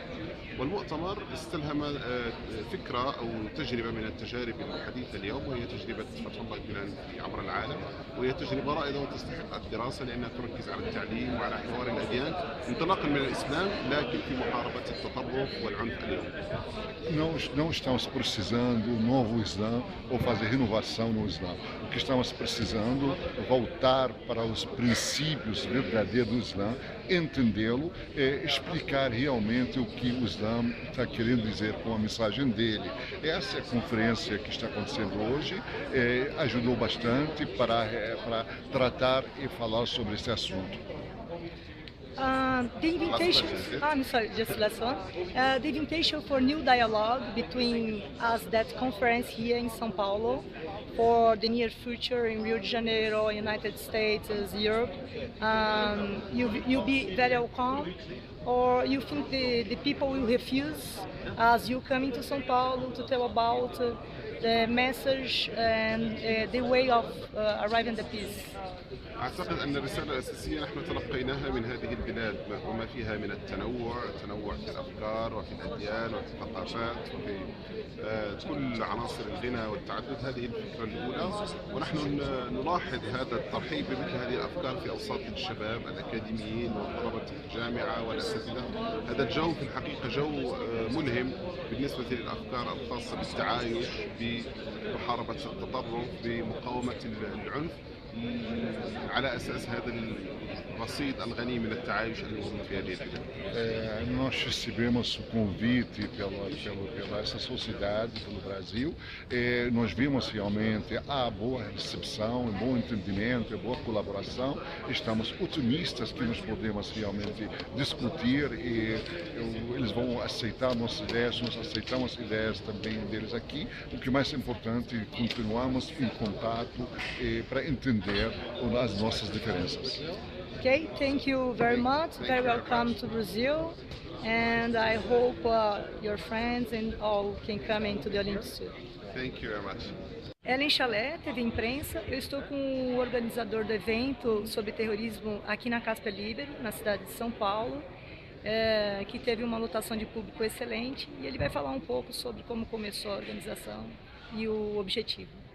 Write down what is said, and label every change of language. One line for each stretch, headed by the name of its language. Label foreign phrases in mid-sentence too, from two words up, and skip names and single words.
Arabic: والمؤتمر استلهم فكرة أو تجربة من التجارب الحديثة اليوم، وهي تجربة فتح الله جولان عبر العالم، وهي تجربة رائدة وتستحق الدراسة لأنها تركز على التعليم وعلى حوار الأديان انطلاقا من الإسلام، لكن في محاربة التطرف والعنف اليوم.
Portuguese: Não estamos precisando um novo Islã ou fazer renovação no Islã. O que estamos precisando é voltar para os princípios verdadeiros do Islã, entendê-lo, explicar realmente o que o Islã está querendo dizer com a mensagem dele. Essa conferência que está acontecendo hoje ajudou bastante para tratar e falar sobre esse assunto.
English: The invitation, I'm sorry, just last one. The invitation for new dialogue between us, that conference here in São Paulo, for the near future in Rio de Janeiro, United States, Europe. You'll be very welcome, or you think the people will refuse as you coming to São Paulo to tell about the message and the way of arriving at peace?
Arabic: أعتقد أن الرسالة الأساسية نحن تلقيناها من هذه البلاد وما فيها من التنوع في الأفكار وفي الأديان وفي الثقافات وفي كل عناصر الغنى والتعدد. هذه الفكرة الأولى، ونحن نلاحظ هذا الترحيب بمثل هذه الأفكار في أوساط الشباب الأكاديميين وطلبة الجامعة والأساتذة. هذا الجو في الحقيقة جو ملهم بالنسبة للأفكار الخاصة بالتعايش، بمحاربة التطرف، بمقاومة العنف، على أساس هذا الرصيد الغني من التعايش اللي موجود في هذه البلاد.
Portuguese: Nós recebemos o convite pela essa sociedade, pelo Brasil. Nós vimos realmente a boa recepção, um bom entendimento, a boa colaboração. Estamos otimistas que nós podemos realmente discutir e eles vão aceitar nossas ideias, nós aceitamos as ideias também deles aqui. O que é mais importante, continuamos em contato para entender as nossas diferenças.
English: Okay, thank you very much. Very welcome to Brazil, and I hope your friends and all can come into the Olympics too. Thank you very much.
Portuguese: Ellen Chalé, TV Imprensa. Eu estou com o organizador do evento sobre terrorismo aqui na Casper Libero, na cidade de São Paulo, que teve uma lotação de público excelente, e ele vai falar um pouco sobre como começou a organização e o objetivo.